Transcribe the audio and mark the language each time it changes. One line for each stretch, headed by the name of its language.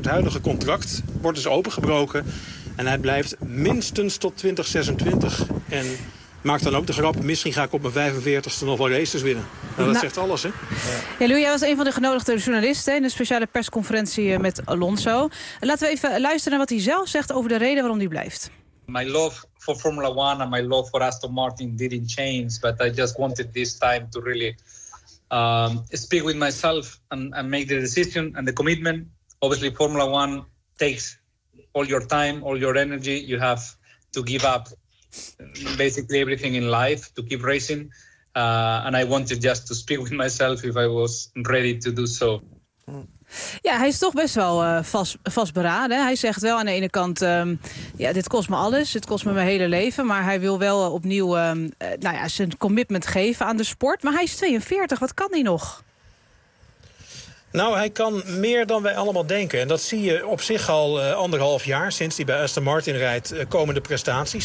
Dutch: Maar het huidige contract wordt dus opengebroken. En hij blijft minstens tot 2026. En maakt dan ook de grap, misschien ga ik op mijn 45ste nog wel races winnen. Nou, dat zegt alles, hè? Ja, Louis, jij was een van de genodigde journalisten in een speciale persconferentie met Alonso. Laten we even luisteren naar wat hij zelf zegt over de reden waarom hij blijft.
English: My love for Formula One and my love for Aston Martin didn't change, but I just wanted this time to really speak with myself and make the decision and the commitment. Obviously, Formula One takes all your time, all your energy. You have to give up basically everything in life to keep racing. And I wanted just to speak with myself if I was ready to do so.
Dutch: Ja, hij is toch best wel vastberaden. Hij zegt wel aan de ene kant, ja, dit kost me alles. Dit kost me mijn hele leven. Maar hij wil wel opnieuw zijn commitment geven aan de sport. Maar hij is 42. Wat kan hij nog? Nou, hij kan meer dan wij allemaal denken. En dat zie je op zich al anderhalf jaar sinds hij bij Aston Martin rijdt. Komende prestaties.